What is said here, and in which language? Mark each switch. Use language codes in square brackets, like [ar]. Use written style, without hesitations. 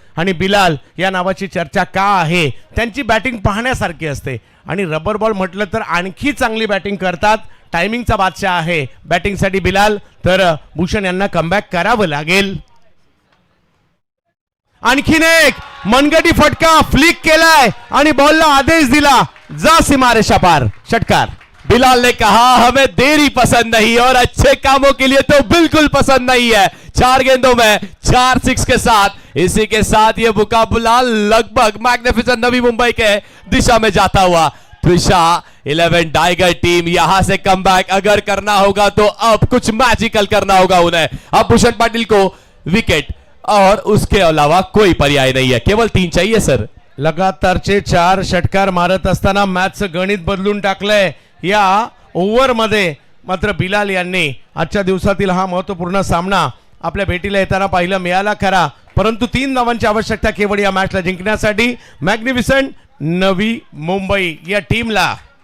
[mr] आणि बिलाल या नावाची चर्चा का आहे, त्यांची बॅटिंग पाहण्यासारखी असते आणि रबर बॉल म्हटलं तर आणखी चांगली बॅटिंग करतात। टायमिंगचा बादशाह आहे बॅटिंगसाठी बिलाल, तर भूषण यांना कमबॅक करावं लागेल। आणखीन एक मनगटी फटका फ्लिक केलाय आणि बॉलला आदेश दिला, जा सीमारेषा पार, षटकार। [hi] बिलाल ने कहा हमें देरी पसंद नहीं और अच्छे कामों के लिए तो बिल्कुल पसंद नहीं है। 4 गेंदों में 4 6 के साथ, इसी के साथ ये मुकाबला लगभग मैग्निफिसेंट नवी मुंबई के दिशा में जाता हुआ। त्रिशा 11 टाइगर टीम यहां से कमबैक अगर करना होगा तो अब कुछ मैजिकल करना होगा उन्हें। अब भूषण पाटिल को विकेट और उसके अलावा कोई पर्याय नहीं है, केवल 3 चाहिए सर। [mr] लगातारचे 4 षटकार मारत असताना मॅचचं गणित बदलून टाकलंय। या ओव्हर मध्ये मात्र बिलाल यांनी आजच्या दिवसातील हा महत्त्वपूर्ण सामना आपल्या भेटीला येताना पाहिला मिळाला खरा, परंतु 3 धावांची आवश्यकता केवळ या मॅचला जिंकण्यासाठी मॅग्निफिसेंट नवी मुंबई या टीमला।